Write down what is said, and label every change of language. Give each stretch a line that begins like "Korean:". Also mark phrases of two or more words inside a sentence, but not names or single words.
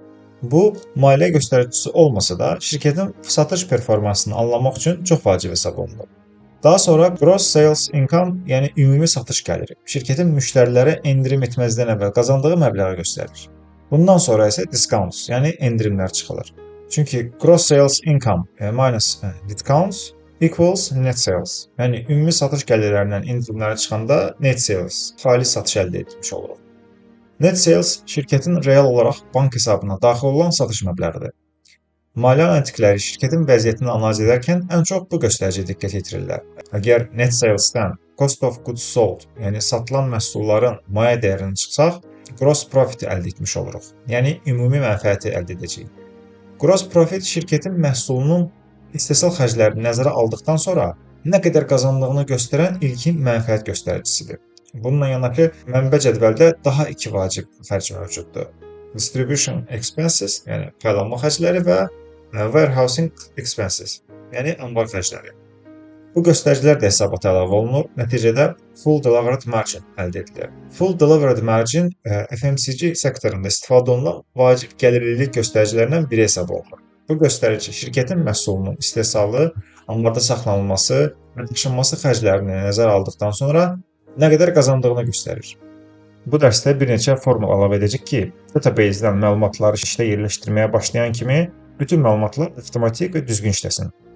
Azerbaijani: Bu, maliyyə göstəricisi olmasa da, şirkətin satış performansını anlamaq üçün çox vacib hesab olunur. Daha sonra
English: gross sales income,
Azerbaijani: yəni ümumi satış gəliri, şirkətin müştərilərə endirim etməzdən əvvəl qazandığı məbləği göstərir. Bundan sonra isə discounts, yəni endirimlər çıxılır.
English: Çünki gross sales income minus discounts equals net sales.
Azerbaijani: Yəni ümumi satış gəlirlərindən endirimləri çıxanda
English: net sales,
Azerbaijani: xalis satış əldə etmiş oluruq.
English: Net sales
Azerbaijani: şirkətin real olaraq bank hesabına daxil olan satış məbləğidir. Maliyyə analitikləri şirkətin vəziyyətini analiz edərkən ən çox bu göstəriciyə diqqət yetirirlər.
English: Əgər net salesdən cost of goods sold,
Azerbaijani: yəni satılan məhsulların maya dəyərini çıxsaq,
English: gross profit
Azerbaijani: əldə etmiş oluruq. Yəni ümumi mənfəəti əldə edəcəyik.
English: Gross profit
Azerbaijani: şirkətin məhsulunun istehsal xərclərini nəzərə aldıqdan sonra nə qədər qazandığını göstərən ilkin mənfəət göstəricisidir. Bununla yanaşı mənbə cədvəldə daha iki vacib xərc mövcuddur.
English: Distribution expenses,
Azerbaijani: yəni paylanma xərcləri və
English: warehousing expenses,
Azerbaijani: yəni anbar xərcləri. Bu göstəricilər də hesabata əlavə olunur. Nəticədə
English: full delivered margin
Azerbaijani: əldə edilir.
English: Full delivered margin
Azerbaijani: FMCG sektorunda istifadə olunan vacib gəlirlilik göstəricilərindən biri hesab olunur. Bu göstərici şirkətin məhsulunun istehsalı, anbarda saxlanılması və daşınması xərclərini nəzərə aldıqdan sonra nə qədər qazandığını göstərir. Bu dərsdə bir neçə formul əlavə edəcək ki, database-dən məlumatları işdə yerləşdirməyə başlayan kimi bütün məlumatlar avtomatik və düzgün işləsin.